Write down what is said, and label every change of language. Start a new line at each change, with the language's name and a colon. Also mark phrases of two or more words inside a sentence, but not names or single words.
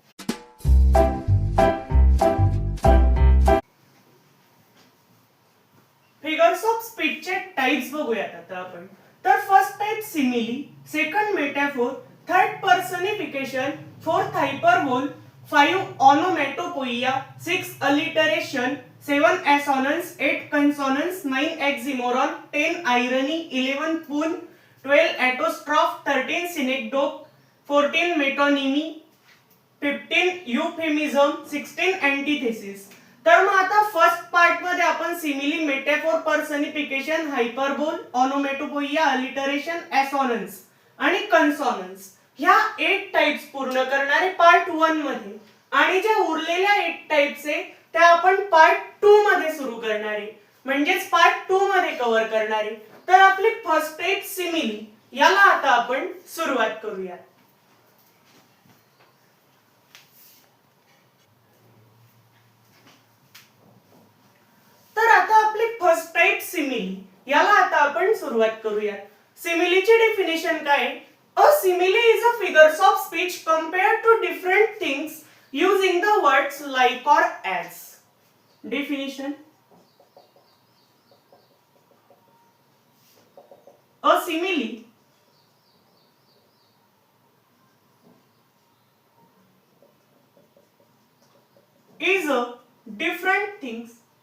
English: figures of speechche
Marathi: टाइप्स बघूयात आता आपण। तर
English: first type simile, second metaphor, third personification, fourth hyperbole, 5 onomatopoeia, 6 alliteration, 7 assonance, 8 consonants, 9 oxymoron, 10 irony, 11 pun, 12 apostrophe, 13 synecdoche, 14 metonymy, 15 euphemism, 16 antithesis।
Marathi: तर मग आता
English: first part
Marathi: मध्ये आपण
English: simile, metaphor, personification, hyperbole, onomatopoeia, alliteration, assonance
Marathi: आणि कन्सोनन्स ह्या 8 टाइप्स पूर्ण करणारे पार्ट 1 मध्ये आणि ज्या उरलेल्या 8 टाइप्स आहे त्या आपण पार्ट 2 मध्ये सुरू करणार आहे। म्हणजेच पार्ट 2 मध्ये कव्हर करणार आहे। तर आपली
English: first type simile
Marathi: याला आता आपण सुरुवात करूया। तर आता आपली
English: first type simile
Marathi: याला आता आपण सुरुवात करूया।
English: similichi definition
Marathi: काय?
English: A simile is a figures of speech compared to different things using the words like or as. Definition: a simile is a different things.